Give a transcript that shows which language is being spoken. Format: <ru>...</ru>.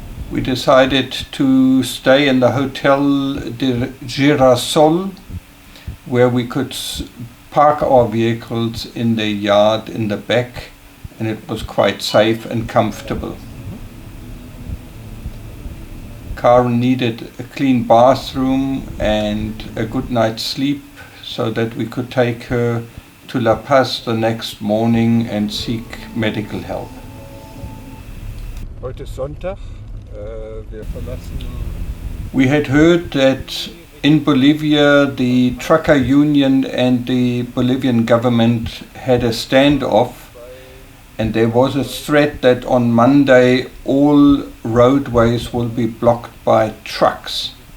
<en>We decided to stay in the Hotel de Girasol, where we could park our vehicles in the yard in the back, and it was quite safe and comfortable. Karen needed a clean bathroom and a good night's sleep so that we could take her to La Paz the next morning and seek medical help.</en> <de>Heute ist Sonntag. Wir verlassen.</de> <en>We had heard that In Bolivia, the trucker union and the Bolivian government had a standoff, and there was a threat that on Monday all roadways will be blocked by trucks.</en>